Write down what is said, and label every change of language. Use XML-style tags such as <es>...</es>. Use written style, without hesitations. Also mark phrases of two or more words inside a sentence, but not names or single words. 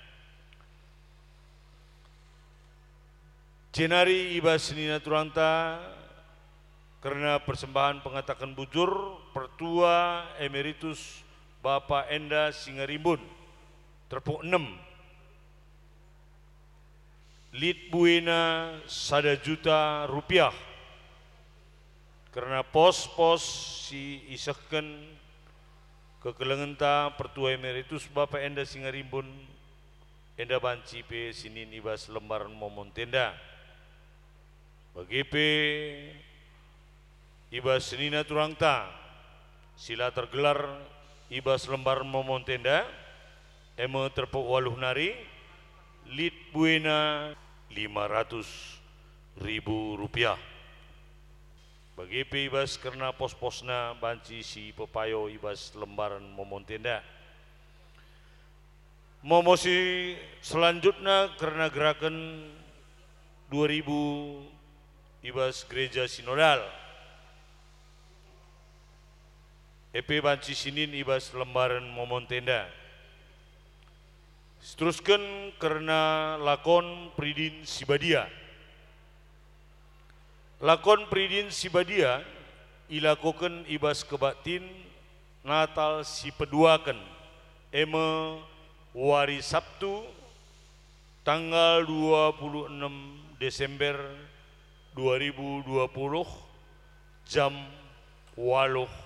<btx>jenari ibas senina turangta karena persembahan pengatakan bujur Pertua Emeritus Bapak Enda Singarimbun terpuk 6 Lit buena 1 juta rupiah karena pos-pos si isahkan kekelengenta pertua emeritus Bapak Enda Singarimbun Enda banci pe sinin ibas lembaran momon tenda bagi pe ibas senina turangta sila tergelar ibas lembaran momon tenda eme terpok waluh nari lit buena 500.000 rupiah bagi pe ibas karena pos-posna banci si pepayo ibas lembaran momon tenda momosi selanjutnya karena gerakan 2000 ibas gereja sinodal EP banci sinin ibas lembaran momon tenda seteruskan karena lakon Pridin Sibadia ilakokan ibas kebatin Natal si peduakan eme wari Sabtu tanggal 26 Desember 2020 jam 8.00</btx>